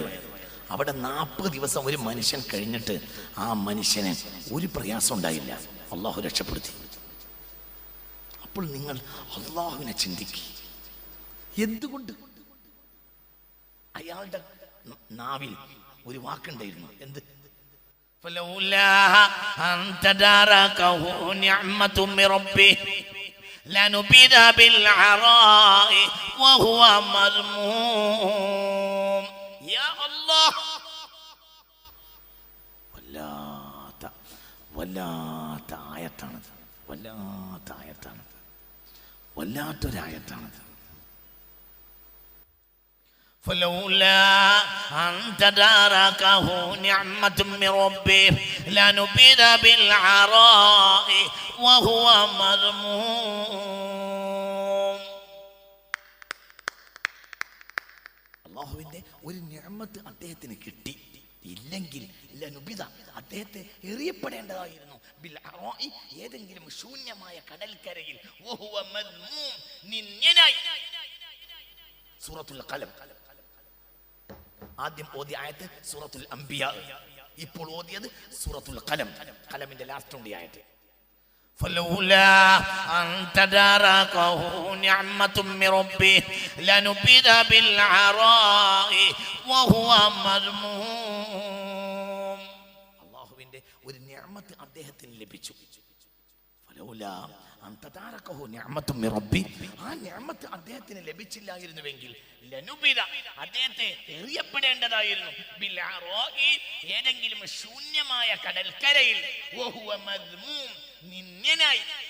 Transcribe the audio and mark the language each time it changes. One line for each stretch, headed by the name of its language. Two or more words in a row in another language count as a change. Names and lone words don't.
Malayalam: അവിടെ 40 ദിവസം ഒരു മനുഷ്യൻ കഴിഞ്ഞിട്ട് ആ മനുഷ്യന് ഒരു പ്രയാസം ഉണ്ടായില്ല. അള്ളാഹു രക്ഷപ്പെടുത്തി. അപ്പോൾ നിങ്ങൾ അള്ളാഹുവിനെ ചിന്തിക്കുക. എന്തുകൊണ്ട്? അയാളുടെ നാവിൽ ഒരു വാക്കുണ്ടായിരുന്നു. എന്ത്?
Arabic: فلولا أن تداركه نعمة من ربه لنبذ بالعراء وهو مذموم. يا الله
Malayalam: വല്ലാത്ത ആയത്താണത്, വല്ലാത്തൊരായത്താണത്.
Arabic: فلولا أن تداركه نعمة من ربه لنبذ بالعراء وهو مذموم.
Malayalam: അല്ലാഹുവിന്റെ ഒരു നിഅമത്ത് അദ്ദേഹത്തിന് കിട്ടി ഇല്ലെങ്കിൽ ലനുബിദ അദ്ദേഹത്തെ എറിയപ്പെടേണ്ടതായിരുന്നു
Arabic: بالعراء
Malayalam: ഏതെങ്കിലും ശൂന്യമായ കടൽക്കരയിൽ
Arabic: وهو مذموم
Malayalam: നിന്യനായി. സൂറത്തുൽ ഖലം ആദ്യം ഓതിയ ആയത്ത് സൂറത്തുൽ അംബിയ, ഇപ്പോൾ ഓതിയത് സൂറത്തുൽ ഖലം, ഖലമിന്റെ ലാസ്റ്റ് ഉണ്ട് ആയത്ത്.
Arabic: فلولا أن تداركه نعمة من ربه لنبذ بالعراء وهو مذموم.
Malayalam: അല്ലാഹുവിന്റെ ഒരു നിഅമത്ത് അദ്ദേഹത്തിന് ലഭിച്ചു.
Arabic: فلولا أن تداركه نعمة من ربه,
Malayalam: ആ നിഅമത്ത് അദ്ദേഹത്തിന് ലഭിച്ചില്ലായിരുന്നുവെങ്കിൽ ലനുബിദ അദ്ദേഹത്തെ എറിയപ്പെടേണ്ടതായിരുന്നു
Arabic: بالعراء
Malayalam: ഏതെങ്കിലും ശൂന്യമായ കടൽക്കരയിൽ
Arabic: وهو مذموم
Malayalam: നിന്യനായി.